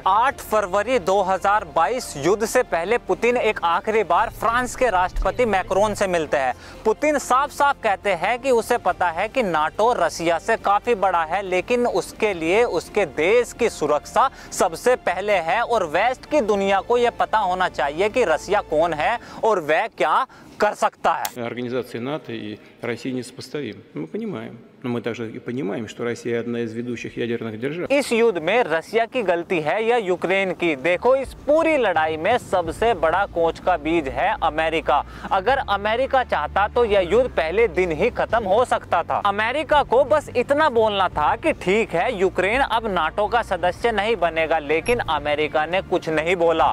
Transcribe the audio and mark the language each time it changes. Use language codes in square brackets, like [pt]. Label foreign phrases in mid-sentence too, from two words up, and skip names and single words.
[hi] 8 फरवरी 2022 युद्ध से पहले पुतिन एक आखिरी बार फ्रांस के राष्ट्रपति मैक्रोन से मिलते हैं। पुतिन साफ साफ कहते हैं कि उसे पता है कि नाटो रशिया से काफी बड़ा है, लेकिन उसके लिए उसके देश की सुरक्षा सबसे पहले है और वेस्ट की दुनिया को यह पता होना चाहिए कि रशिया कौन है और वह क्या कर सकता है। [ru] Организации НАТО и России несопоставимы. Мы понимаем. Но мы также и понимаем, что Россия одна из ведущих ядерных держав. [hi] इस युद्ध में रशिया की गलती है या यूक्रेन की? देखो, इस पूरी लड़ाई में सबसे बड़ा कोच का बीज है अमेरिका। अगर अमेरिका चाहता तो यह युद्ध पहले दिन ही खत्म हो सकता था। अमेरिका को बस इतना बोलना था कि ठीक है, यूक्रेन अब नाटो का सदस्य नहीं बनेगा, लेकिन अमेरिका ने कुछ नहीं बोला।